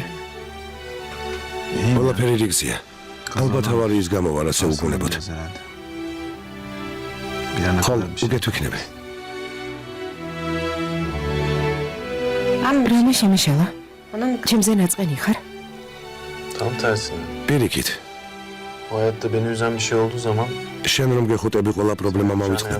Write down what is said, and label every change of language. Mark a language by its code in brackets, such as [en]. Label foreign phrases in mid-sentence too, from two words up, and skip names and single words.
[ka] ყველაფერი რიგზია. ალბათ ავარიის გამო არ ასე უგუნებოდ. ხომ უკეთ ვიქნები. რამე შემიშალა? ჩემზე ნაწყენი xar? [tr] Tam tersine. [ka] პირიქით. [tr] O hayatta beni üzen bir şey olduğu zaman [ka] შენ რომ გეხუტები ყველა პრობლემა [tr] şu an [ka] მოვიწყდება.